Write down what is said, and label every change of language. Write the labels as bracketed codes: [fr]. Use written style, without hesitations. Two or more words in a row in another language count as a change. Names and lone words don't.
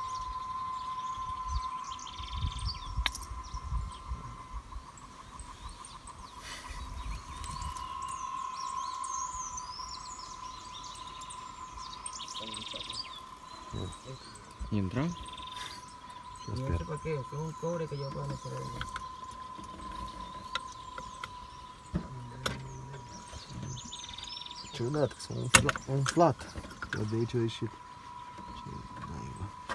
[ro] Intră? [es] No sé para qué, es un cobre que yo puedo meter ahí. [ro] Ciudat, că s-a umflat. Dar de aici a ieșit. Ce naiba.